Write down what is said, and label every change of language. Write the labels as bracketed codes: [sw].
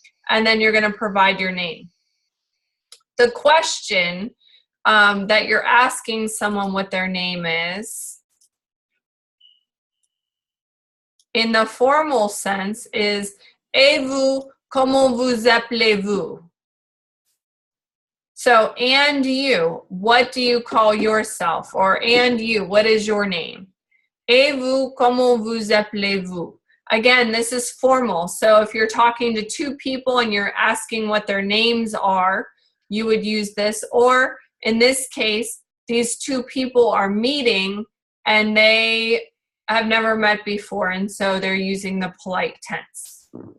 [en] And then you're going to provide your name. The question that you're asking someone what their name is, in the formal sense, is [fr] et vous, comment vous appelez-vous? [en] So, and you, what do you call yourself? Or and you, what is your name? [fr] Et vous, comment vous appelez-vous? [en] Again, this is formal. So if you're talking to 2 people and you're asking what their names are, you would use this. Or in this case, these 2 people are meeting and they have never met before, and so they're using the polite tense.